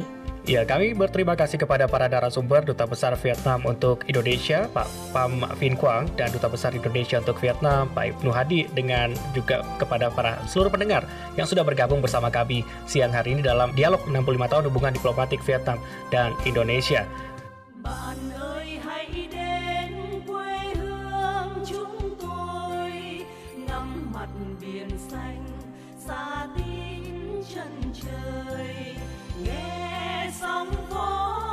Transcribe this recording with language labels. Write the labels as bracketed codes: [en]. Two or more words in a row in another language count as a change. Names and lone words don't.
[id] Ya, kami berterima kasih kepada para narasumber Duta Besar Vietnam untuk Indonesia, Pak Pham Vinh Quang, dan Duta Besar Indonesia untuk Vietnam, Pak Ibnu Hadi, dengan juga kepada para seluruh pendengar yang sudah bergabung bersama kami siang hari ini dalam dialog 65 tahun hubungan diplomatik Vietnam dan Indonesia. [vi] Bạn ơi hãy đến quê hương chúng tôi, ngắm mặt biển xanh xa tít chân trời, nghe sóng vỗ